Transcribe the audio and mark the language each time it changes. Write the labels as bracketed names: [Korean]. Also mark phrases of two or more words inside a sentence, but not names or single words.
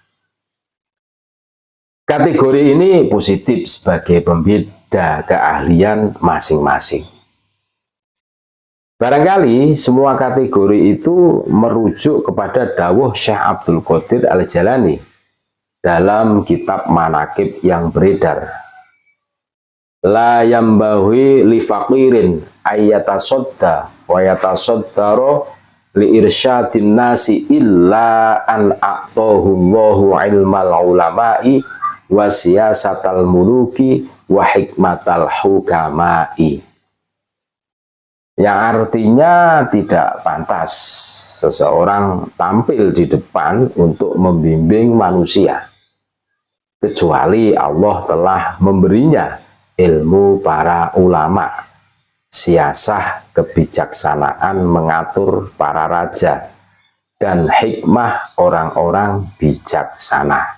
[Indonesian] Kategori ini positif sebagai pembeda keahlian masing-masing. Barangkali semua kategori itu merujuk kepada dawuh Syekh Abdul Qadir Al-Jalani dalam kitab Manaqib yang beredar. [Arabic] لا ينبغي لفقير أن يتصدى ويتصدر لإرشاد الناس إلا أن أعطاه الله علم العلماء وسياسة الملوك وحكمة الحكماء, [Indonesian] yang artinya tidak pantas seseorang tampil di depan untuk membimbing manusia kecuali Allah telah memberinya ilmu para ulama, siasah kebijaksanaan mengatur para raja, dan hikmah orang-orang bijaksana.